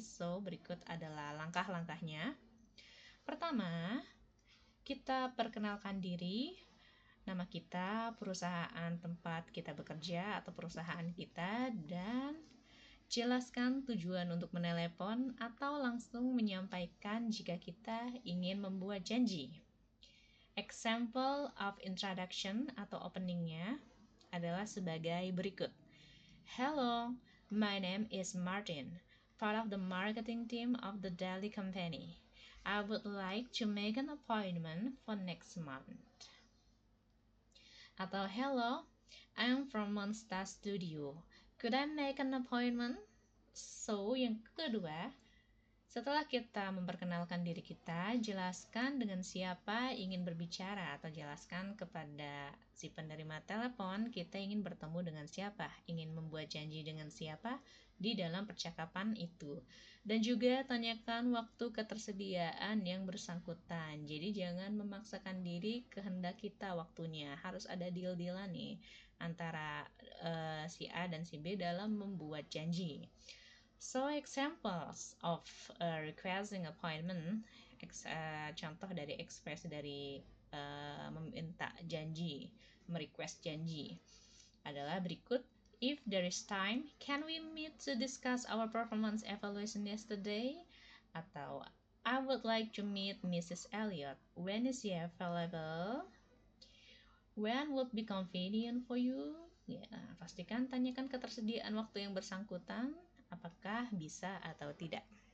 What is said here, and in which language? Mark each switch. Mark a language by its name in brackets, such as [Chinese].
[Indonesian] So, berikut adalah langkah-langkahnya. Pertama, kita perkenalkan diri, nama kita, perusahaan tempat kita bekerja atau perusahaan kita, dan jelaskan tujuan untuk menelepon atau langsung menyampaikan jika kita ingin membuat janji. [English] Example of introduction [Indonesian] atau openingnya adalah sebagai berikut. [English] Hello, my name is Martin, part of the marketing team of the Daily Company. I would like to make an appointment for next month. Atau hello, I'm from Monster Studio. Could I make an appointment? [Indonesian] So, yang kedua, setelah kita memperkenalkan diri kita, jelaskan dengan siapa ingin berbicara atau jelaskan kepada si penerima telepon kita ingin bertemu dengan siapa, ingin membuat janji dengan siapa di dalam percakapan itu. Dan juga tanyakan waktu ketersediaan yang bersangkutan. Jadi jangan memaksakan diri kehendak kita waktunya. Harus ada deal-dealan nih antara si A dan si B dalam membuat janji. [English] So examples of requesting appointment, [Indonesian] contoh dari ekspresi dari meminta janji, merequest janji adalah berikut. [English] If there is time, can we meet to discuss our performance evaluation yesterday? Atau I would like to meet Mrs. Elliot. When is she available? When would be convenient for you? [Indonesian] Ya, pastikan tanyakan ketersediaan waktu yang bersangkutan, apakah bisa atau tidak.